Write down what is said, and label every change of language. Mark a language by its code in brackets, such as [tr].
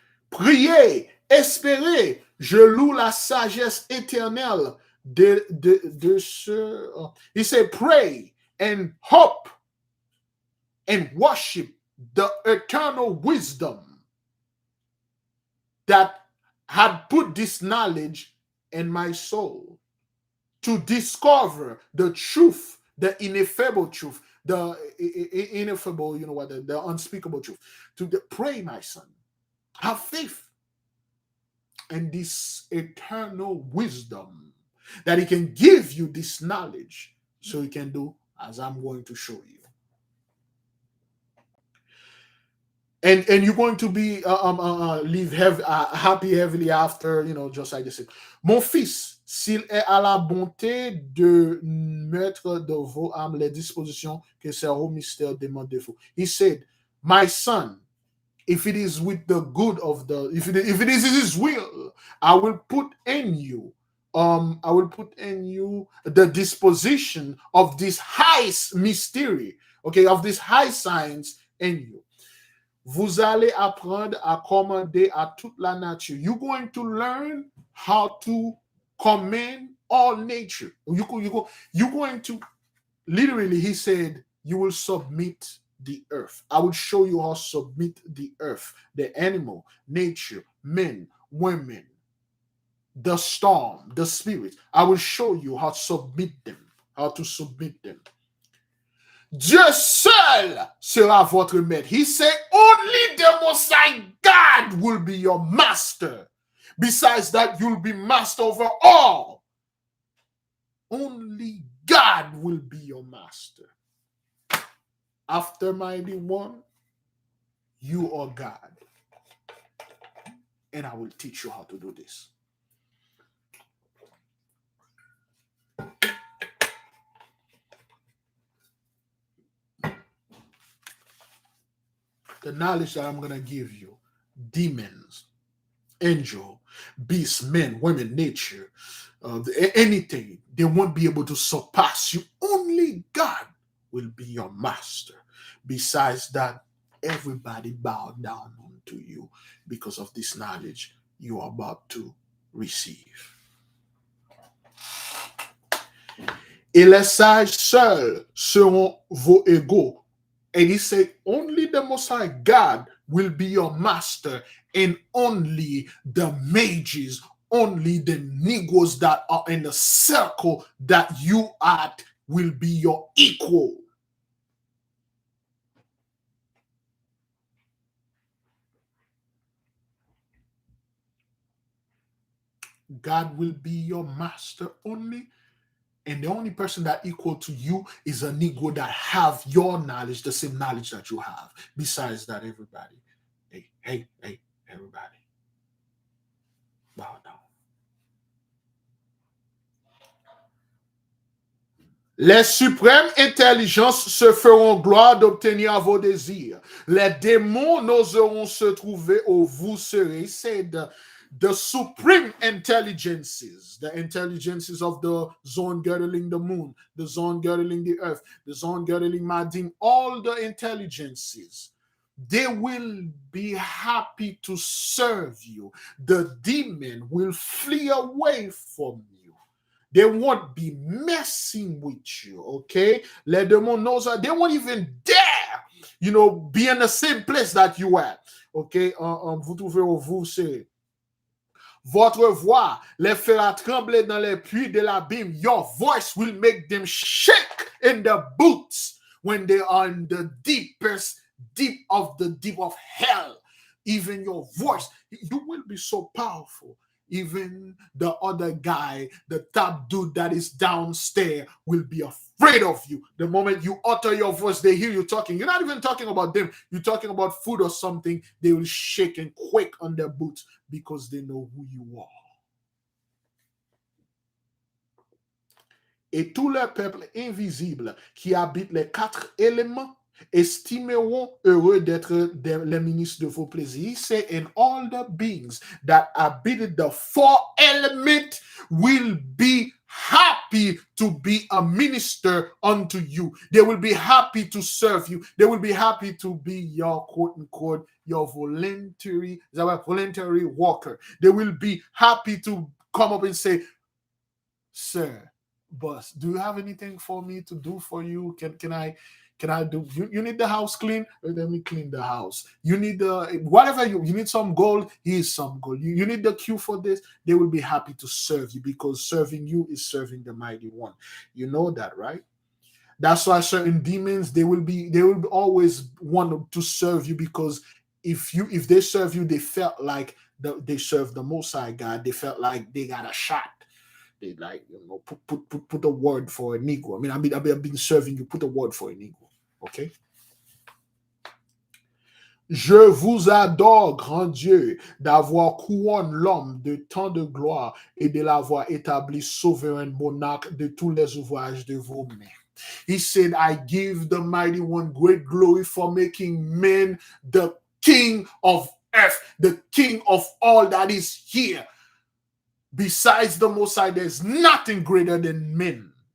[fr] Priez, espérez, je loue la sagesse éternelle de ce. [en] He said, pray and hope and worship the eternal wisdom that had put this knowledge in my soul to discover the truth, the ineffable truth, the ineffable, you know what, the unspeakable truth. Pray, my son. Have faith in this eternal wisdom that he can give you this knowledge so he can do as I'm going to show you. And you're going to be live happy heavily after, you know, just like this. [fr] Mon fils, s'il est à la bonté de mettre de vos âmes les dispositions que ce haut mystère demande de vous. [en] He said, my son, if it is with the good of the, if it is his will, I will put in you the disposition of this high mystery, okay, of this high science in you. [fr] Vous allez apprendre à commander à toute la nature. [en] You're going to learn how to command all nature. You're going to, literally, he said, you will submit the earth. I will show you how to submit the earth, the animal, nature, men, women. the storm, the spirits. I will show you how to submit them. How to submit them. [fr] Dieu seul sera votre maître. [en] He said, only the Most High God will be your master. Besides that, you'll be master over all. Only God will be your master. After Mighty One, you are God. And I will teach you how to do this. The knowledge that I'm going to give you, demons, angel, beasts, men, women, nature, anything, they won't be able to surpass you. Only God will be your master. Besides that, everybody bow down unto you because of this knowledge you are about to receive. [fr] Et les sages seuls seront vos égaux. [en] And he said, only the Most High God will be your master, and only the mages, only the Negroes that are in the circle that you at will be your equal. God will be your master only. And the only person that equal to you is a Negro that have your knowledge, the same knowledge that you have. Besides that, everybody, hey, everybody, bow down. [fr] Les suprêmes intelligences se feront gloire d'obtenir vos désirs. Les démons n'oseront se trouver où vous serez. C'est [en] the supreme intelligences, the intelligences of the zone girdling the moon, the zone girdling the earth, the zone girdling Madim, all the intelligences, they will be happy to serve you. The demon will flee away from you. They won't be messing with you, okay? Let them know that they won't even dare, be in the same place that you are, okay? [fr] Vous trouvez où vous serez. Votre voix les fera trembler dans les puits de l'abîme. [en] Your voice will make them shake in the boots when they are in the deep of the deep of hell. Even your voice, you will be so powerful. Even the other guy, the top dude that is downstairs, will be afraid of you. The moment you utter your voice, they hear you talking. You're not even talking about them. You're talking about food or something. They will shake and quake on their boots because they know who you are. [fr] Et tous les peuples invisibles qui habitent les 4 éléments estimeront heureux d'être les ministres de vos plaisirs. [en] He said, and all the beings that habit the 4 elements will be happy to be a minister unto you. They will be happy to serve you. They will be happy to be your quote unquote, your voluntary worker. They will be happy to come up and say, sir, boss, do you have anything for me to do for you? Can I do? You need the house clean? Let me clean the house. You need whatever you need some gold. Here's some gold. You need the cue for this. They will be happy to serve you because serving you is serving the Mighty One. You know that, right? That's why certain demons they will always want to serve you because if they serve you, they felt like they serve the Most High God. They felt like they got a shot. They put a word for a Negro. I mean, I've been serving you. Put a word for a Negro. Okay? [fr] Je vous adore, grand Dieu, d'avoir couronné l'homme de tant de gloire et de l'avoir établi souverain monarque de tous les ouvrages de vos mains. [en] He said, I give the Mighty One great glory for making men the king of earth, the king of all that is here. Besides the Most High, there's nothing greater than men.